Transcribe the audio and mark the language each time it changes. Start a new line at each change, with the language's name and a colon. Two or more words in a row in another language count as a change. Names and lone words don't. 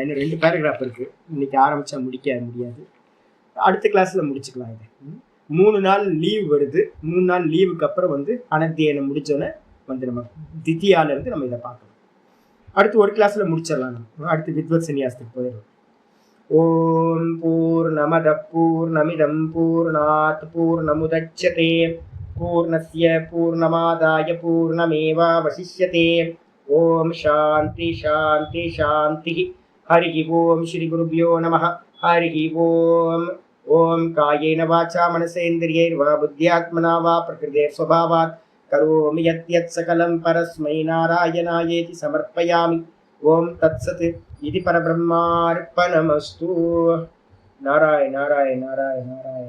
Tamil: இன்னும் 2 பேராகிராஃப் இருக்கு. இன்னைக்கு ஆரம்பிச்சா முடிக்க முடியாது. அடுத்த கிளாஸ்ல முடிச்சுக்கலாம். இது 3 நாள் லீவ் வருது. 3 நாள் லீவுக்கு அப்புறம் அனத்தியனம் முடிச்சோன்னே நம்ம தித்தியால இருந்து நம்ம இதை பார்க்கலாம். அடுத்து ஒரு கிளாஸ்ல முடிச்சிடலாம். நம்ம அடுத்து வித்வத் சன்னியாசத்துக்கு போயிடுவோம்.
Sanskrit: ॐ पूर्णमदः पूर्णमिदं पूर्णात् पूर्णमुदच्यते पूर्णस्य पूर्णमादाय पूर्णमेवावशिष्यते. ॐ शान्ति शान्ति शान्ति. हरि ॐ श्री गुरुभ्यो नमः. हरि ॐ. ॐ कायेन वाचा मनसेन्द्रियैर्वा बुद्ध्यात्मना वा प्रकृतेः स्वभावात् करोमि यद् यत् सकलं परस्मै नारायणायेति समर्पयामि. ॐ तत्सत् इति परब्रह्मार्पणमस्तु. நாராயண நாராயண நாராயண நாராயண.